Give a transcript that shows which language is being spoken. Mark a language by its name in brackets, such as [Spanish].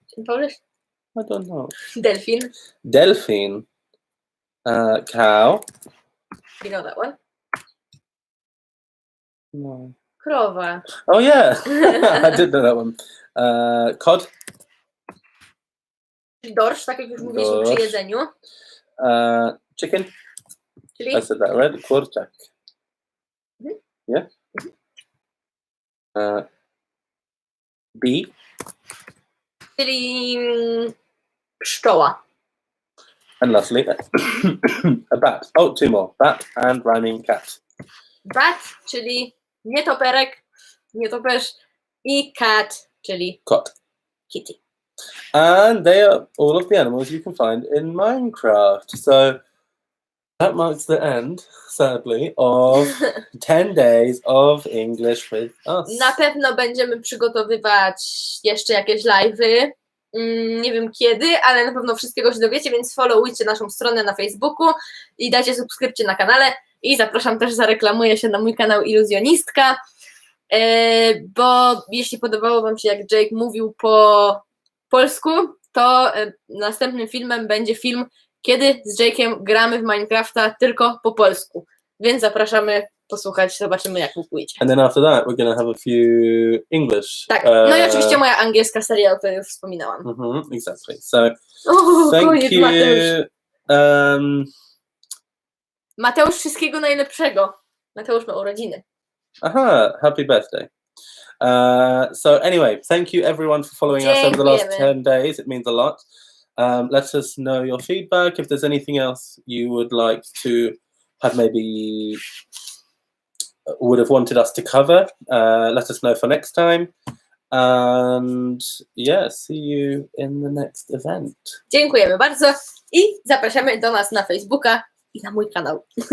[English] In Polish? I don't know. [Polish] Delfin. [English] Cow. You know that one? No. [Polish] Krowa. [English] Oh yeah, I did know that one. Cod. [Polish] Dorsz, tak jak już mówiliśmy przy jedzeniu. [English] Chicken. [Polish] Czyli? [English] I said that right. Kurczak. Yeah. Bee. [Polish] Czyli pszczoła. [English] And lastly, a bat. Oh, 2 more. Bat and rhyming cat. [Polish] Bat, czyli nietoperek, nietoperz i cat, czyli [English] Cat. kitty. And they are all of the animals you can find in Minecraft. So that marks the end, sadly, of 10 days of English with us. [Polish] Na pewno będziemy przygotowywać jeszcze jakieś live'y. Nie wiem kiedy, ale na pewno wszystkiego się dowiecie, więc followujcie naszą stronę na Facebooku i dajcie subskrypcję na kanale. I zapraszam też, zareklamuję się na mój kanał Iluzjonistka, bo jeśli podobało Wam się, jak Jake mówił po polsku, to następnym filmem będzie film, kiedy z Jake'em gramy w Minecrafta tylko po polsku. Więc zapraszamy posłuchać, zobaczymy jak mu pójdzie. [English] And then after that, we're going to have a few English. [Polish] Tak, no i oczywiście moja angielska seria, o której już wspominałam. [English] Exactly. So, thank [Polish] koniec, [English] you. [Polish] Mateusz. Mateusz, wszystkiego najlepszego. Mateusz ma urodziny. [English] Aha, happy birthday. So anyway, thank you everyone for following us over the last 10 days. It means a lot. Let us know your feedback. If there's anything else you would like to have maybe would have wanted us to cover, let us know for next time. And yeah, see you in the next event. [Polish] Dziękujemy bardzo i zapraszamy do nas na Facebooka i na mój kanał.